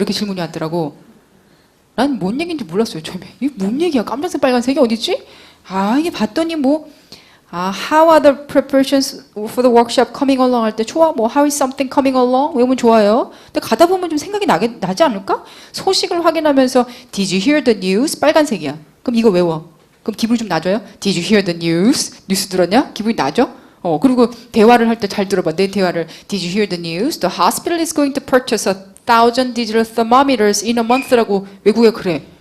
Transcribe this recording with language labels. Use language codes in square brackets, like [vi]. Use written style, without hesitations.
[ko] 이렇게 질문이 왔더라고. 난 뭔 얘기인지 몰랐어요. 처음에. 이게 뭔 얘기야? 깜장색 빨간색이 어딨지? 이게 봤더니 [en] how are the preparations for the workshop coming along [ko] 할 때 좋아. [en] how is something coming along? [ko] 외우면 좋아요. 근데 가다 보면 좀 생각이 나지 않을까? 소식을 확인하면서 [en] Did you hear the news? [ko] 빨간색이야. 그럼 이거 외워. 그럼 기분이 좀 나아져요? [en] Did you hear the news? [ko] 뉴스 들었냐? 기분이 나죠? 그리고 대화를 할 때 잘 들어봐. 내 대화를. [en] Did you hear the news? The hospital is going to purchase 1,000 digital thermometers in a month라고 [ko] 외국에 그래.